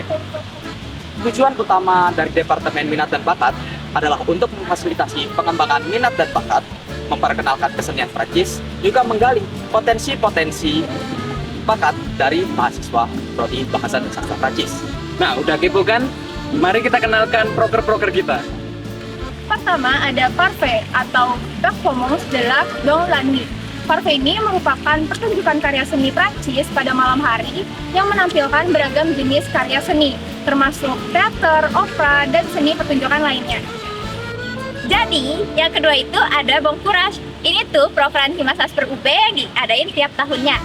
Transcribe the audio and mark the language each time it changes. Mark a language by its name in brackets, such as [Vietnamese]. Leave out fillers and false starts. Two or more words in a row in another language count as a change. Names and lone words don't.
[Indonesian] Tujuan utama dari Departemen Minat dan Bakat adalah untuk memfasilitasi pengembangan minat dan bakat, memperkenalkan kesenian Prancis, juga menggali potensi-potensi bakat dari mahasiswa prodi Bahasa dan Sastra Prancis. Nah, udah kepo kan? Mari kita kenalkan proker-proker kita. Pertama ada Parfait atau Performance de l'Art dans la Nuit. Parfait ini merupakan pertunjukan karya seni Prancis pada malam hari yang menampilkan beragam jenis karya seni, termasuk teater, opera, dan seni pertunjukan lainnya. Jadi, yang kedua itu ada Bon Courage. Ini tuh program Himasasper UB yang diadain tiap tahunnya.